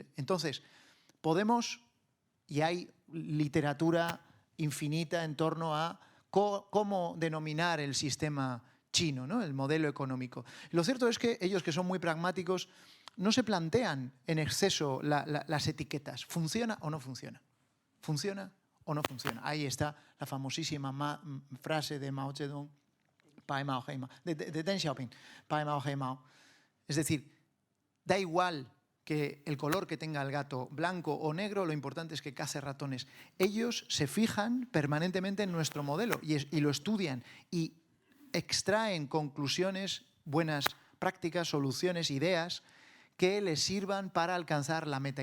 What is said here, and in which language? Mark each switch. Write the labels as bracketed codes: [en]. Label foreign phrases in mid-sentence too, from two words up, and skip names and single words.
[es] Entonces, podemos, y hay literatura infinita en torno a cómo denominar el sistema chino, ¿no?, el modelo económico. Lo cierto es que ellos, que son muy pragmáticos, no se plantean en exceso las etiquetas. ¿Funciona o no funciona? ¿Funciona o no funciona? Ahí está la famosísima frase de Mao Zedong, [zh] 白猫黑猫, [es] de Deng Xiaoping, [zh] 白猫黑猫. [es] Es decir, da igual que el color que tenga el gato, blanco o negro, lo importante es que cace ratones. Ellos se fijan permanentemente en nuestro modelo y lo estudian y extraen conclusiones, buenas prácticas, soluciones, ideas que les sirvan para alcanzar la meta.